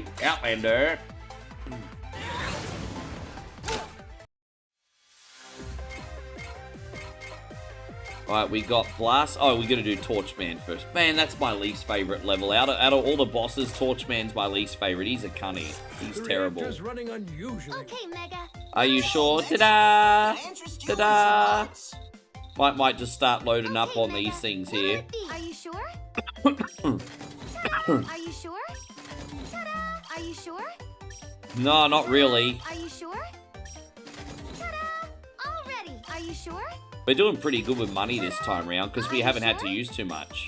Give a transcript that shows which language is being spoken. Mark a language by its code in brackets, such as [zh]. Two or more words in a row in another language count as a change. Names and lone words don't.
[en] Outlander. Alright, we got Blast. Oh, we gotta do Torchman first. Man, that's my least favorite level. Out of all the bosses, Torchman's my least favorite. He's a cunny. He's terrible. Running unusually. Okay, Mega. Are you sure? Ta-da! Ta-da! Might just start loading up on these things here. Are you sure? Are you sure? Ta-da! Are you sure? No, not really. Are you sure? Ta-da! All ready. Are you sure? We're doing pretty good with money this time around because we haven't had to use too much.